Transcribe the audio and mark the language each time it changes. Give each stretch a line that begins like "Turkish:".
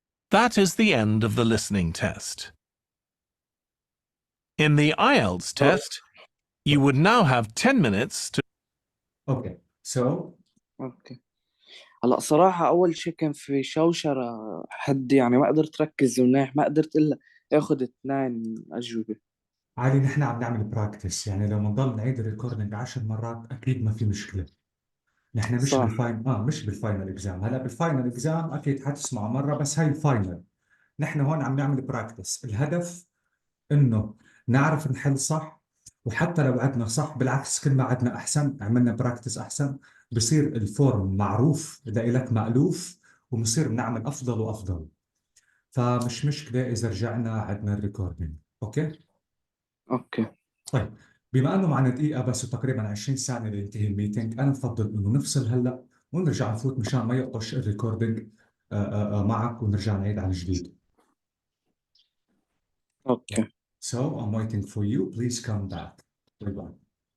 English: That is the end of the listening test. In the IELTS test, you would now have 10 minutes to... Okay, so
Arabic: اوكي. هلا صراحة أول شيء كان في شوشرة حد، يعني ما قدرت ركز منيح، ما قدرت إلا آخذ 2 أجوبة. علي نحن عم نعمل براكتس، يعني لو بنضل نعيد الريكوردينج 10 مرات أكيد ما في مشكلة. نحن مش صح. بالفاينل مش بالفاينل اكزام. هلا بالفاينل اكزام اكيد حتسمعوا مره، بس هاي الفاينل. نحن هون عم نعمل براكتس، الهدف انه نعرف نحل صح، وحتى لو عدنا صح بالعكس كل ما عدنا احسن، عملنا براكتس احسن، بصير الفورم معروف لإلك مألوف، وبصير بنعمل افضل وافضل. فمش مشكله اذا رجعنا عدنا الريكوردينج. اوكي اوكي. طيب، بما انه معنا دقيقه بس وتقريبا 20 ثانيه لينتهي الميتنج، انا بفضل انه نفصل هلا ونرجع نفوت مشان ما يقطش الريكوردينج معك، ونرجع نعيد عن جديد. اوكي.
English: So I'm waiting for you. Please come back. Bye bye.